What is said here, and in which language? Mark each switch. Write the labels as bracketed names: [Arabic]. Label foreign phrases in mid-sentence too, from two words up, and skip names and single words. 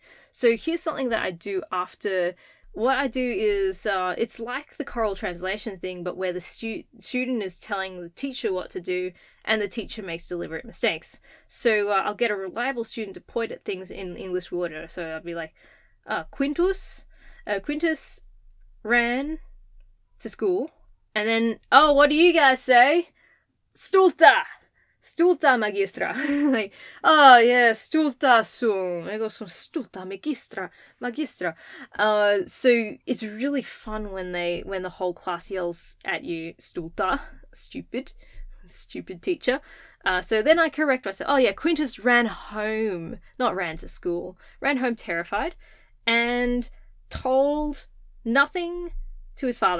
[English] So here's something that I do after. What I do is, it's like the choral translation thing, but where the student is telling the teacher what to do and the teacher makes deliberate mistakes. So I'll get a reliable student to point at things in English order. So I'll be like, Quintus ran to school, and then, what do you guys say? [Latin] Stulta magistra. Like, stulta sum. Ego sum stulta magistra. [English] So it's really fun when the whole class yells at you, stulta, stupid teacher. So then I correct myself. Quintus ran home, not ran to school, ran home terrified, and told nothing to his father.